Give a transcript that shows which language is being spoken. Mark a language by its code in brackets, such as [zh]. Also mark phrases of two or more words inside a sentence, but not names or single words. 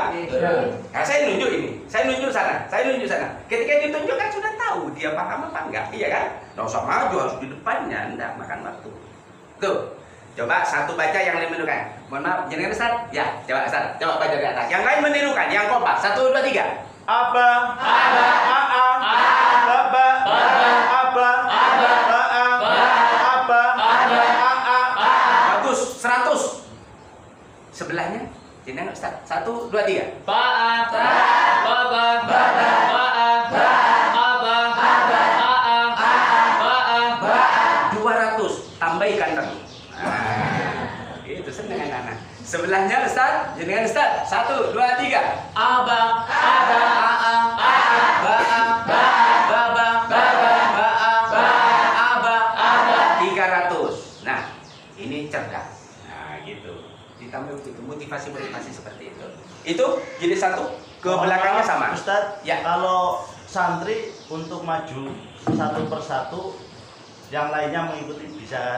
[id] Nah, saya nunjuk ini, saya nunjuk sana. Ketika ditunjuk kan sudah tahu dia paham apa enggak, iya kan? Nggak usah maju, harus di depannya, enggak makan waktu. Tuh. Coba 1 baca, yang lain menirukan. Mohon maaf, jenengan Ustaz? Ya, coba Ustaz. Coba baca dari atas. Yang lain menirukan, yang kompak. 1, 2, 3. [ar] Aba, Aba. aa, Aa. baba, Baba. aba, Aba. baa, Ba. aba, Aba. aa. [id] Bagus, 100. Sebelahnya, jenengan Ustaz. 1, 2, 3. [ar] Ba. Baba. Baba. Ba. Aba. Aba. Aa. Ba. [id] 200. Tambah ikan teri. Itu seneng anak-anak. Sebelahnya Ustaz, jenengan Ustaz. 1, 2, 3. [ar] Aba. Aba, aa, baa, baba, baa, aba, 300. [id] Nah, ini cerdas. Nah, gitu. Ditambah begitu, motivasi seperti itu. Itu jadi 1, ke belakangnya sama. Ustadz, Ya. kalau santri untuk maju satu persatu, yang lainnya mengikuti bisa kan?